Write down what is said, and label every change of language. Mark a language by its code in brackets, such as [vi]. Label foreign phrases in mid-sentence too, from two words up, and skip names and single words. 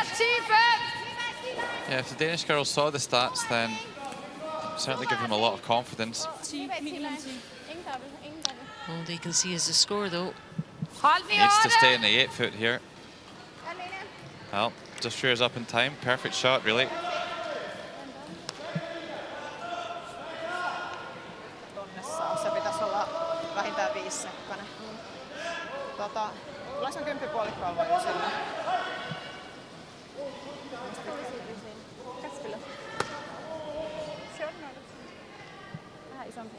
[en] Yeah, if the Danish girls saw the stats, then it certainly give them a lot of confidence. All they can see is the score, though. Needs to stay in the 8-foot here. Well, just rears up in time. Perfect shot, really. [fi] Se pitäisi olla vähintään 5 sekkainen. Tulee sen 10 puolikkaan vai sillä? Vähän isompi.